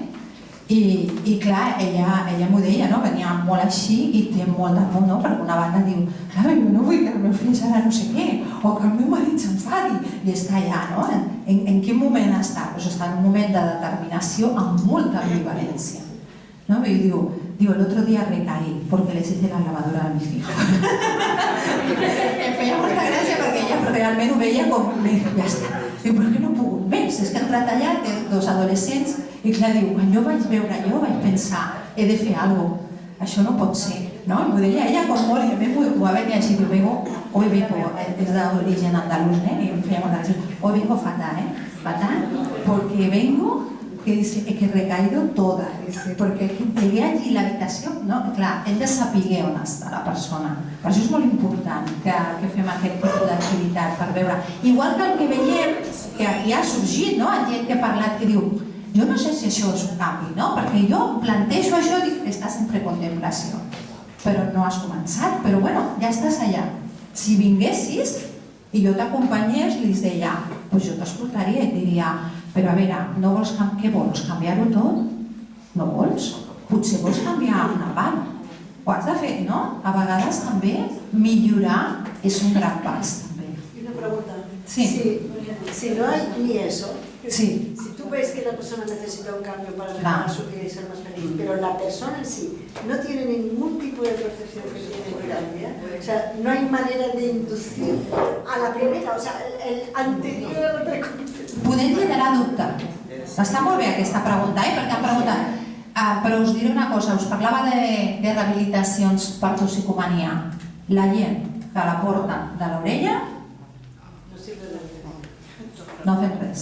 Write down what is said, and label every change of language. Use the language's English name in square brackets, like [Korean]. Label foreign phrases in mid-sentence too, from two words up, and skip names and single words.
[Catalan] I clar, ella m'ho deia, venia molt així i té molt de por, perquè una banda diu, jo no vull que els meus fills ara no sé què, o que el meu marit s'enfadi, i està allà, en quin moment està? Doncs està en un moment de determinació amb molta ambivalència. I diu, [Spanish] el otro día recaí porque les hice la lavadora a mis hijos. [Catalan] Em feia molta gràcia perquè ella realment ho veia com, ja està. Diu, per què no he pogut més? És que he entrat allà, té dos adolescents, i clar, diu, quan jo vaig veure allò vaig pensar, he de fer alguna cosa, això no pot ser. I m'ho deia ella com molt, i a mi m'ho va venir així, diu, [Spanish] hoy vengo, [Catalan] és d'origen andalús, i em feia molta gràcia, [Spanish] hoy vengo fatal, porque vengo que dice que he recaído toda, porque llegué allí [Catalan] a l'habitació, clar, hem de saber on està la persona. Per això és molt important que fem aquest tipus d'activitat per veure. Igual que el que veiem, que aquí ha sorgit, gent que ha parlat que diu, jo no sé si això és un canvi, perquè jo plantejo això i dic que estàs en precontemplació, però no has començat, però bueno, ja estàs allà. Si vinguessis i jo t'acompanyés, li deia, doncs jo t'escoltaria i et diria, però a veure, no vols què vols? Canviar-ho tot? No vols? Potser vols canviar una part. Ho has de fer, no? A vegades també millorar és un gran pas, també. [Spanish] Y una pregunta. Sí. Si no hay ni eso, sí. Si tú ves que la persona necesita un cambio para mejorar su vida y ser más feliz, pero la persona en sí no tiene ningún tipo de percepción que tiene que cambiar, o sea, no hay manera de inducir a la primera, o sea, el anterior a la preconcepción. [Catalan] Podem generar dubte. Està molt bé aquesta pregunta, perquè em pregunten. Però us diré una cosa, us parlava de rehabilitacions per toxicomania. La gent que la porta de l'orella no fem res.